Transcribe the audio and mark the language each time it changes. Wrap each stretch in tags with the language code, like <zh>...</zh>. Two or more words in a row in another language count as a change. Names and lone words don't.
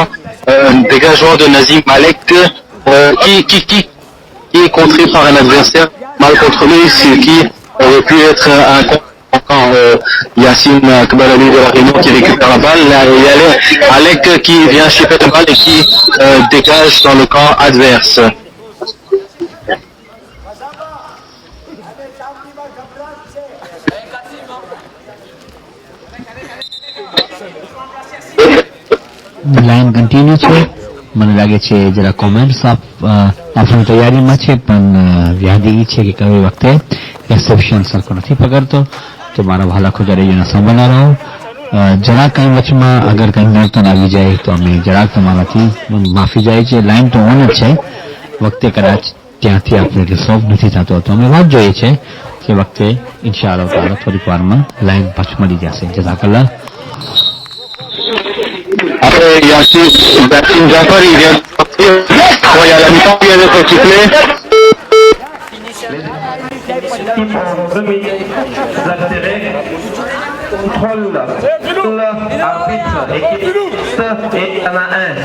<fr>Dégagement de Nazim Malek qui est contré par un adversaire mal contrôlé, ce qui aurait pu être un quand Yacine Kbalali de la Réunion qui récupère la balle. Il y a Alec qui vient chipper la balle et qui dégage dans le camp adverse.</fr> <gu>લાઈન કન્ટિન્યુ છે મને લાગે છે જરા કોમેન્ટ્સ આપણી તૈયારીમાં છે પણ યાદી એ છે કે કઈ વખતે રિસેપ્શન સરખો નથી પકડતો તો મારા ભાલા ખોજારીઓને સાંભળના રહો જરા કંઈ વચમાં અગર કંઈ નડતર આવી જાય તો અમે જરાક તમારાથી માફી જાય છે લાઈન તો ઓન જ છે વખતે કદાચ ત્યાંથી આપણે રિસોલ્વ નથી થતો તો અમે વાત જોઈએ છે કે વખતે</gu> <ar>إن شاء الله تعالى</ar> <gu>થોડીક વારમાં લાઈન પાછું મળી જશે જઝાકલ્લાહ.</gu> <fr>Après Yacine Jaffer, il vient de sortir. Il y a la mi-temps qui vient d'être sifflée. Équipe en 2 minutes d'altéré. Contrôle, arbitre, équipe et t'en as un.</fr>